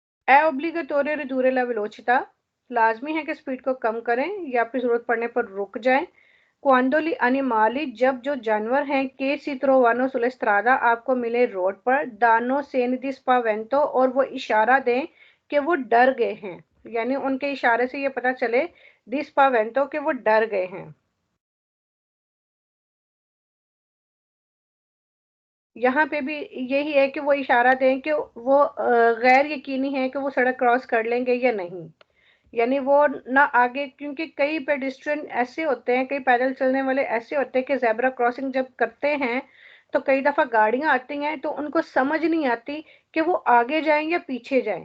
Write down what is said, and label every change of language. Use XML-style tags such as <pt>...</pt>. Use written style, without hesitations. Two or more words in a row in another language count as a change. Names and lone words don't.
<it>È obbligatorio ridurre la velocità,</it> <ur>لازمی ہے کہ سپیڈ کو کم کریں یا پھر ضرورت پڑنے پر رک جائیں.</ur> <it>Quando gli animali,</it> <ur>جب جو جانور ہیں,</ur> <it>che si trovano sulla strada,</it> <ur>آپ کو ملے روڈ پر,</ur> <it>danno segni di spavento,</it> <ur>اور وہ اشارہ دیں کہ وہ ڈر گئے ہیں، یعنی ان کے اشارے سے یہ پتا چلے</ur> <it>di spavento</it> <ur>کہ وہ ڈر گئے ہیں. یہاں پہ بھی یہی ہے کہ وہ اشارہ دیں کہ وہ غیر یقینی ہے کہ وہ سڑک کراس کر لیں گے یا نہیں، یعنی وہ نہ آگے، کیونکہ کئی پیڈیسٹرین ایسے ہوتے ہیں، کئی پیدل چلنے والے ایسے ہوتے ہیں کہ</ur> <en>zebra crossing</en> <ur>جب کرتے ہیں تو کئی دفعہ گاڑیاں آتی ہیں تو ان کو سمجھ نہیں آتی کہ وہ آگے جائیں یا پیچھے جائیں.</ur>